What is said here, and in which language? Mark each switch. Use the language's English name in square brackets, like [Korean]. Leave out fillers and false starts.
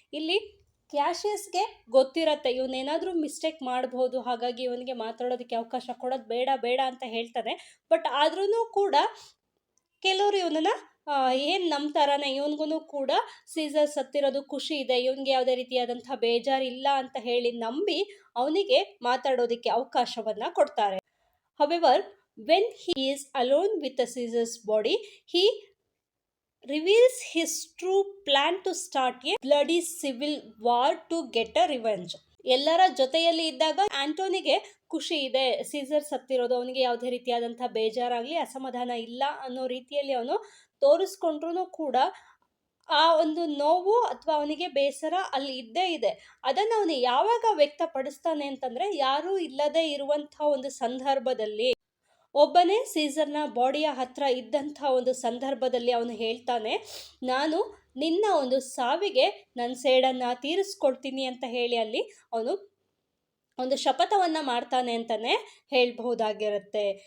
[Kannada] ಇಲ್ಲಿ ಕ್ಯಾಶಿಯಸ್ಗೆ ಗೊತ್ತಿರತ್ತೆ ಇವನೇನಾದರೂ ಮಿಸ್ಟೇಕ್ ಮಾಡ್ಬೋದು, ಹಾಗಾಗಿ ಇವನಿಗೆ ಮಾತಾಡೋದಕ್ಕೆ ಅವಕಾಶ ಕೊಡೋದು ಬೇಡ ಅಂತ ಹೇಳ್ತಾನೆ. ಬಟ್ ಆದ್ರೂ ಕೂಡ ಕೆಲವರು ಇವನನ್ನು ಏನು ನಂಬ್ತಾರಾನೆ, ಇವನಿಗೂ ಕೂಡ ಸೀಸರ್ ಸತ್ತಿರೋದು ಖುಷಿ ಇದೆ, ಇವನಿಗೆ ಯಾವುದೇ ರೀತಿಯಾದಂಥ ಬೇಜಾರಿಲ್ಲ ಅಂತ ಹೇಳಿ ನಂಬಿ ಅವನಿಗೆ ಮಾತಾಡೋದಕ್ಕೆ ಅವಕಾಶವನ್ನು ಕೊಡ್ತಾರೆ. [English] However when he is alone with the Caesar's body he reveals his true plan to start a bloody civil war to get a revenge. [Kannada] ಎಲ್ಲರ ಜೊತೆಯಲ್ಲಿ ಇದ್ದಾಗ ಆಂಟೋನಿಗೆ ಖುಷಿ ಇದೆ ಸೀಸರ್ ಸತ್ತಿರೋದು, ಅವನಿಗೆ ಯಾವುದೇ ರೀತಿಯಾದಂತಹ ಬೇಜಾರಾಗ್ಲಿ ಅಸಮಾಧಾನ ಇಲ್ಲ ಅನ್ನೋ ರೀತಿಯಲ್ಲಿ ಅವನು ತೋರಿಸ್ಕೊಂಡ್ರು ಕೂಡ ಆ ಒಂದು ನೋವು ಅಥವಾ ಅವನಿಗೆ ಬೇಸರ ಅಲ್ಲಿ ಇದ್ದೇ ಇದೆ. ಅದನ್ನು ಅವನು ಯಾವಾಗ ವ್ಯಕ್ತಪಡಿಸ್ತಾನೆ ಅಂತಂದ್ರೆ, ಯಾರೂ ಇಲ್ಲದೆ ಇರುವಂತಹ ಒಂದು ಸಂದರ್ಭದಲ್ಲಿ, ಒಬ್ಬನೇ ಸೀಸರ್ನ ಬಾಡಿಯ ಹತ್ರ ಇದ್ದಂಥ ಒಂದು ಸಂದರ್ಭದಲ್ಲಿ ಅವನು ಹೇಳ್ತಾನೆ, ನಾನು ನಿನ್ನ ಒಂದು ಸಾವಿಗೆ ನನ್ನ ಸೇಡನ್ನು ತೀರಿಸ್ಕೊಡ್ತೀನಿ ಅಂತ ಹೇಳಿ ಅಲ್ಲಿ ಅವನು ಒಂದು ಶಪಥವನ್ನು ಮಾಡ್ತಾನೆ ಅಂತಲೇ ಹೇಳ್ಬಹುದಾಗಿರುತ್ತೆ.